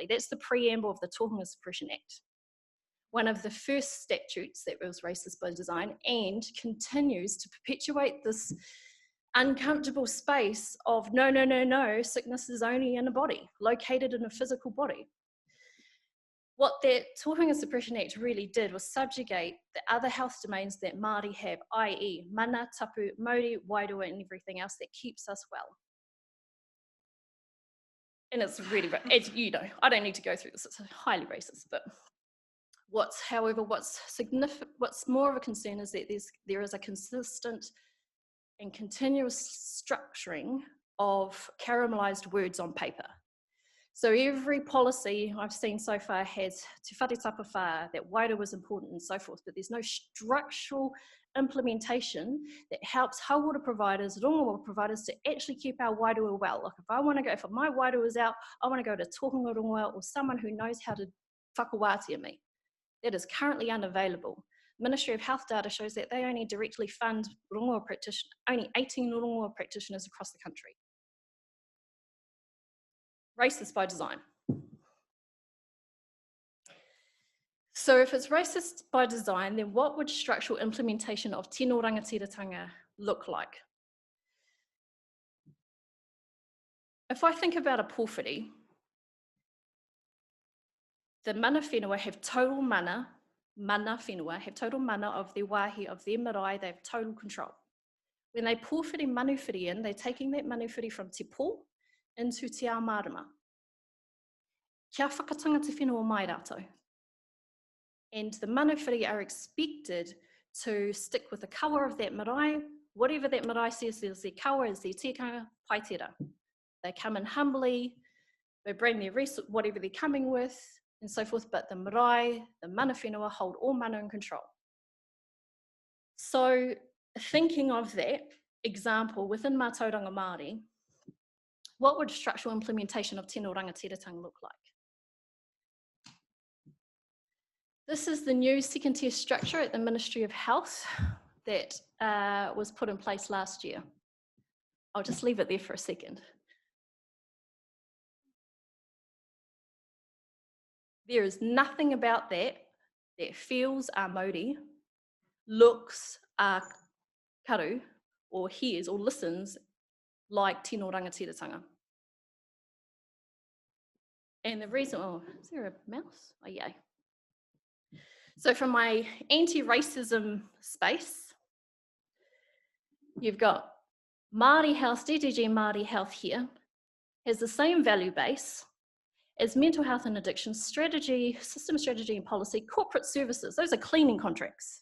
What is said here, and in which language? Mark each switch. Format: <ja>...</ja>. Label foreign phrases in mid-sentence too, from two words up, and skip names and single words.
<en>That's the preamble of the Tohunga Suppression Act. One of the first statutes that was racist by design and continues to perpetuate this uncomfortable space of no, sickness is only in a body, located in a physical body. What that Tohunga Suppression Act really did was subjugate the other health domains that Māori have, i.e.</en> <mi>mana, tapu, mauri, wairua</mi> <en>and everything else that keeps us well. And it's really, as you know, I don't need to go through this, it's highly racist, but what's more of a concern is that there is a consistent and continuous structuring of caramelized words on paper. So every policy I've seen so far has</en> <mi>te whare tapa whā,</mi> <en>that wairua was important and so forth, but there's no structural implementation that helps hauora providers, rongo providers to actually keep our wairua well. Like if my wairua is out, I want to go to</en> <mi>tohunga rongoa</mi> <en>or someone who knows how to whakawātia me. That is currently unavailable. Ministry of Health data shows that they only directly fund rongoa practitioners, only 18 rongoa practitioners across the country. Racist by design. So if it's racist by design, then what would structural implementation of</en> <mi>tino rangatiratanga</mi> <en>look like? If I think about a pōwhiri, the</en> <mi>mana whenua</mi> <en>have total</en> <mi>mana whenua</mi> <en>have total mana of their wāhi, of their marae, they have total control. When they</en> <mi>pōwhiri manuwhiri</mi> <en>in, they're taking that manuwhiri from</en> <mi>te pō</mi> <en>into</en> <mi>te ao marama. kia whakatanga te whenua mai rātou.</mi> <en>And the manawhiri are expected to stick with the kawa of that marae. Whatever that marae says is their kawa, is their tikanga,</en> <mi>pai tera.</mi> <en>They come in humbly, they bring their resource, whatever they're coming with, and so forth, but the marae, the</en> <mi>mana whenua,</mi> <en>hold all mana in control. So thinking of that example within</en> <mi>mātauranga Māori,</mi> <en>what would structural implementation of</en> <mi>tino rangatiratanga</mi> <en>look like? This is the new second tier structure at the Ministry of Health that was put in place last year. I'll just leave it there for a second. There is nothing about that that feels Māori, looks karu, or hears or listens like</en> <mi>tino rangatiratanga.</mi> <en>And the reason, oh, is there a mouse? Oh, yay. So from my anti-racism space, you've got Māori Health, DDG Māori Health here, has the same value base as mental health and addiction strategy, system strategy and policy, corporate services, those are cleaning contracts.</en>